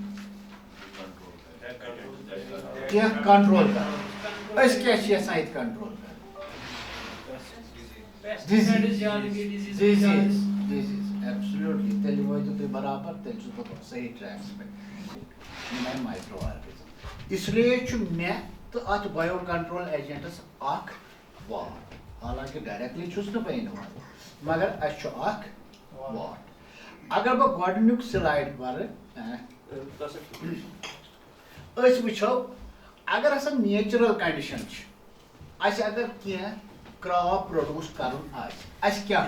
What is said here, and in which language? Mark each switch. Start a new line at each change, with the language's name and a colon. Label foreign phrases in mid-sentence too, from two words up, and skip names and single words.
Kashmiri: کینٛہہ کنٹرول کران أسۍ کیٛاہ چھِ یژھان ییٚتہِ کنٹرول کران
English: disease absolutely
Kashmiri: تیٚلہِ وٲتِو تُہۍ برابر تیٚلہِ چھُس بہٕ صحیح ٹریکس پٮ۪ٹھ یِم آیہِ
English: micro organism
Urdu: اس لیے
Kashmiri: چھُ مےٚ تہٕ اتھ
English: bio control agents
Kashmiri: اکھ واٹ حالانکہِ ڈایریکٹلی چھُس نہٕ بہٕ اِنوالو مگر اسہِ چھُ اکھ واٹ اگر بہٕ گۄڈنیُک سلایڈ پرٕ أسۍ وٕچھو اگر ہسا
English: natural condition
Kashmiri: چھِ اسہِ اگر کینٛہہ
English: crop produce
Kashmiri: کرُن آسہِ اسہِ کیٛاہ